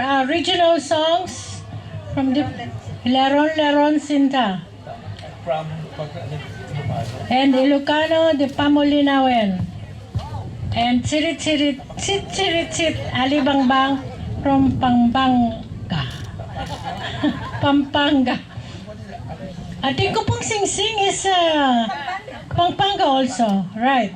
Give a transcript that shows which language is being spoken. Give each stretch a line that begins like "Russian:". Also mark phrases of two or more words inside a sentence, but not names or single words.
English: regional songs from the Laron Laron Sinta. From And Ilocano, the Pamulinawen. And Sirit Sirit, Sit Sirit Sit, Alibangbang from Pampanga. Pampanga. I think
Filipino: ko pong
English: Sing Sing is Pampanga also. Right.